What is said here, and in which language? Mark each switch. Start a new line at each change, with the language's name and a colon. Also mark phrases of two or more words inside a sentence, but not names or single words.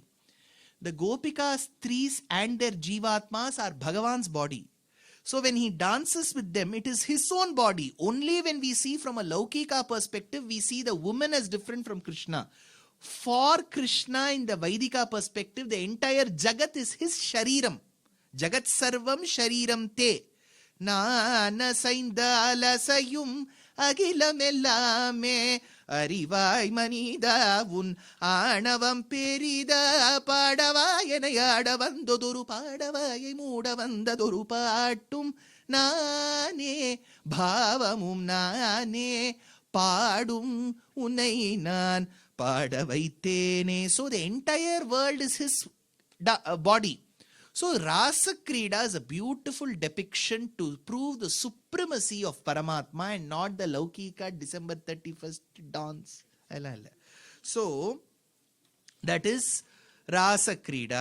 English: The Gopikas, Stris and their Jivatmas are Bhagavan's body. So when he dances with them, it is his own body. Only when we see from a Laukika perspective, we see the woman as different from Krishna. For Krishna in the Vaidika perspective, the entire Jagat is his Shariram.
Sanskrit: जगत् सर्वं शरीरं ते.
Tamil: நான் அசைந்தால் அசையும் அகிலமெல்லாமே அறிவாய் மனிதா உன் ஆணவம் பெரிதா பாடவாயனை ஆட வந்ததொரு பாடவாயை மூட வந்ததொரு பாட்டும் நானே பாவமும் நானே பாடும் உன்னை நான் பாட வைத்தேனே.
English: So the entire world is his body. So Rasa Krida is a beautiful depiction to prove the supremacy of Paramatma and not the Laukika December 31st dance. So that is Rasa Krida.